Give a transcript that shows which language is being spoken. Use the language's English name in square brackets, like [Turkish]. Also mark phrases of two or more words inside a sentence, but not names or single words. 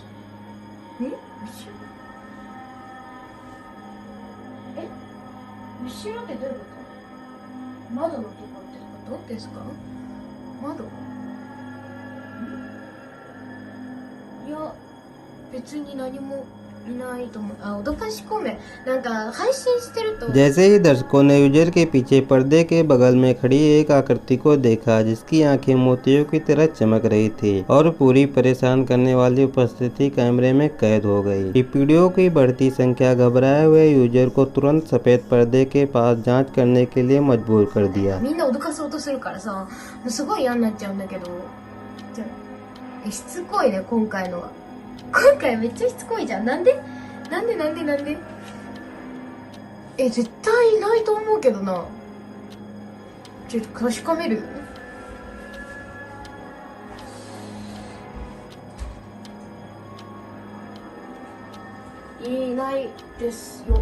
[Japanese] 後ろ後ろってどういうこと？窓のとこってことですか？窓？いや、別に何もいないと思う。脅かし込め。なんか配信してると [Hindi] जैसे ही दर्शकों ने यूजर के पीछे पर्दे के बगल में खड़ी एक आकृति को देखा, जिसकी आंखें मोतियों की तरह चमक रही थी और पूरी परेशान करने वाली उपस्थिति कैमरे में कैद हो गई। इस वीडियो की बढ़ती संख्या घबराए हुए यूजर को तुरंत सफेद पर्दे के पास जांच करने के लिए मजबूर कर दिया। [Japanese] みんな脅かそうとするからさ、すごい嫌になっちゃうんだけど。しつこいね、今回のは。今回めっちゃしつこいじゃん。なんで絶対いないと思うけどな。ちょっと確かめるよ。いないですよ。